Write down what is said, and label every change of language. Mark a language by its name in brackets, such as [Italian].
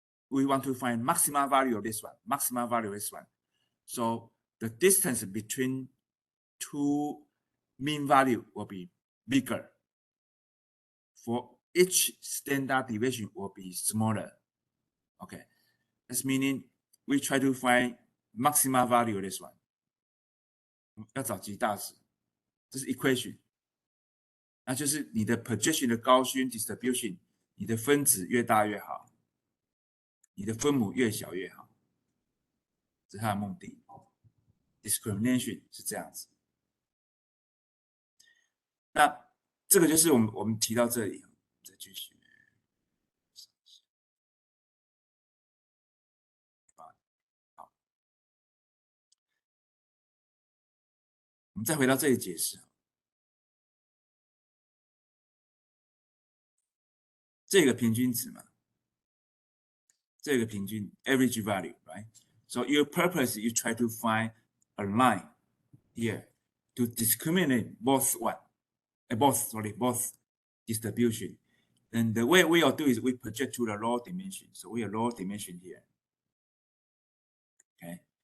[English] We want to find maximum value of this one, maximum value of this one. So the distance between two mean value will be bigger. For each standard deviation will be smaller. Okay, that's meaning we try to find maximum value of this one. [Chinese] 要找极大值，这是 equation。那就是你的 projection 的Gaussian distribution， 你的分子越大越好，你的分母越小越好，这是它的目的。 discrimination 是这样子。那这个就是我们提到这里，再继续。我们再回到这里解释，这个平均值嘛，这个平均 [English] average value, right? So your purpose, you try to find a line here to discriminate both both distribution. And the way we'll do is we project to the lower dimension. So we have lower dimension here. Okay.